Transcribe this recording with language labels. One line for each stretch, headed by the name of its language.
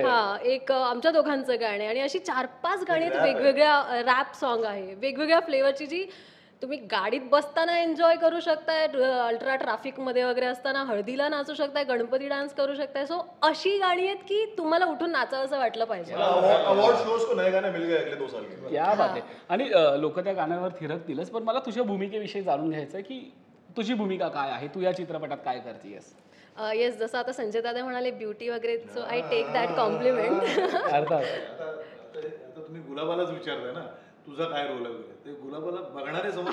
Marathi: हा एक आमच्या दोघांचं गाणं आहे, आणि अशी 4-5 गाणी आहेत वेगवेगळ्या, रॅप सॉन्ग आहे वेगवेगळ्या फ्लेवरची, जी तुम्ही गाडीत बसताना एन्जॉय करू शकताय, अल्ट्रा ट्रॅफिकमध्ये वगैरे असताना हळदीला नाचू शकताय, गणपती डान्स करू शकताय. सो अशी गाणी आहेत की तुम्हाला उठून नाचावं असं वाटलं पाहिजे.
Hindi: अवार्ड शोज को नए गाने मिल गए अगले 2 साल के. क्या बात
Marathi: आहे. आणि लोक त्या गाण्यावर थिरकतीलच, पण मला तुझ्या भूमिकेविषयी जाणून घ्यायचं आहे की तुझी भूमिका काय आहे, तू या चित्रपटात काय करतेयस? येस, जसं आता संजय दादा म्हणाले ब्युटी वगैरे,
English: So I take that compliment.
Marathi: अर्थात. आता तुम्ही गुलाबालाच विचारताय ना तुझा काय रोल आहे वगैरे, ते गुलाबाला बघणारे